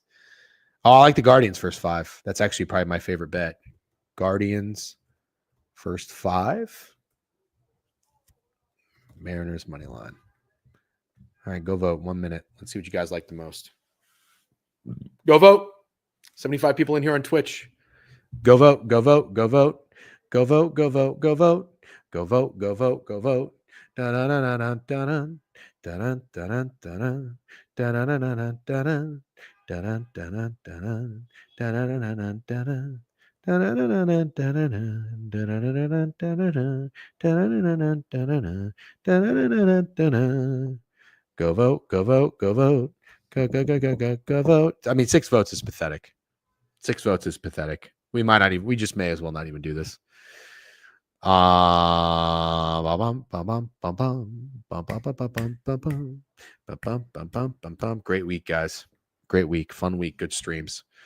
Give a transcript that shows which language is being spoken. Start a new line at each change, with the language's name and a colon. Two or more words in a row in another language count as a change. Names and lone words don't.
English: Oh, I like the Guardians first 5. That's actually probably my favorite bet. Guardians first 5. Mariners money line. All right, go vote. 1 minute. Let's see what you guys like the most. Go vote. 75 people in here on Twitch. Go vote. Go vote. Go vote. Go vote. Go vote. Go vote. Go vote. Go vote. Go vote. Dun dun dun dun dun dun dun dun dun dun Go vote, go vote, go vote. Go vote. I mean, 6 votes is pathetic. 6 votes is pathetic. We just may as well not even do this. Great week, guys. Great week. Fun week. Good streams.